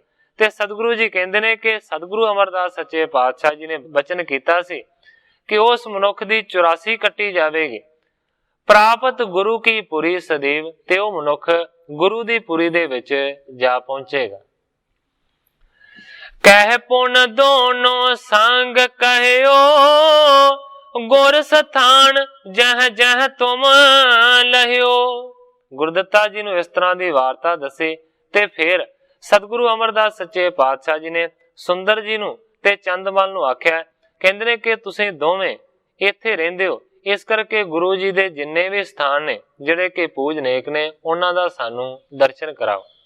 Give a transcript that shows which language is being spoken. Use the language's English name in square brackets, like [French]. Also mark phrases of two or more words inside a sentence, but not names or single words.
[Punjabi] ਤੇ ਸਤਿਗੁਰੂ ਜੀ ਕਹਿੰਦੇ ਨੇ ਕਿ ਸਤਿਗੁਰੂ ਅਮਰਦਾਸ ਸੱਚੇ ਪਾਤਸ਼ਾਹ ਜੀ ਨੇ ਬਚਨ ਕੀਤਾ ਸੀ ਕਿ ਉਸ ਮਨੁੱਖ ਦੀ 84 ਕੱਟੀ ਜਾਵੇਗੀ, ਪ੍ਰਾਪਤ ਗੁਰੂ ਕੀ ਪੁਰੀ ਸਦੀਵ, ਤੇ ਉਹ ਮਨੁੱਖ ਗੁਰੂ ਦੀ ਪੁਰੀ ਦੇ ਵਿੱਚ ਜਾ ਪਹੁੰਚੇਗਾ। [Hindi] कहि पुन दोनों संग कहियो, गुर सथान जह जह तुम लहियो। [Punjabi] गुरदत्ता जी ਨੂੰ ਇਸ ਤਰ੍ਹਾਂ ਦੀ ਵਾਰਤਾ ਦੱਸੀ ਤੇ ਫਿਰ ਸਤਿਗੁਰੂ ਅਮਰਦਾਸ ਸੱਚੇ ਪਾਤਸ਼ਾਹ ਜੀ ਨੇ ਸੁੰਦਰ ਜੀ ਨੂੰ ਤੇ ਚੰਦਮਲ ਨੂੰ ਆਖਿਆ, ਕਹਿੰਦੇ ਨੇ ਕਿ ਤੁਸੀਂ ਦੋਵੇਂ ਇੱਥੇ ਰਹਿੰਦੇ ਹੋ, ਇਸ ਕਰਕੇ ਗੁਰੂ ਜੀ ਦੇ ਜਿੰਨੇ ਵੀ ਸਥਾਨ ਨੇ ਜਿਹੜੇ ਕਿ ਪੂਜਨੀਕ ਨੇ ਉਹਨਾਂ ਦਾ ਸਾਨੂੰ ਦਰਸ਼ਨ ਕਰਾਓ।